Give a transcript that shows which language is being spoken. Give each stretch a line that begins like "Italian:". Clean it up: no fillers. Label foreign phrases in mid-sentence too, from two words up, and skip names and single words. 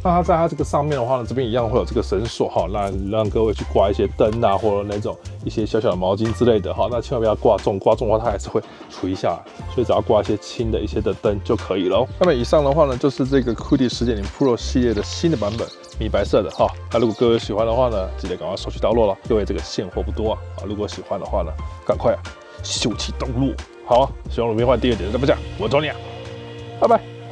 Chinese: 那它在它這個上面的話呢，這邊一樣會有這個繩索哈，讓各位去掛一些燈啊，或者那種一些小小的毛巾之類的哈。那千萬不要掛重的話，它還是會垂下來，所以只要掛一些輕的一些的燈就可以了。那麼以上的話呢，就是這個 Cootie 10點0 Pro 系列的新的版本，米白色的哈。那如果各位喜歡的話呢，記得趕快手起刀落了，各位這個現貨不多啊。如果喜歡的話呢，趕快秀起刀落。好啊，希望魯冰換第2點，怎麼講？我找你啊，拜拜。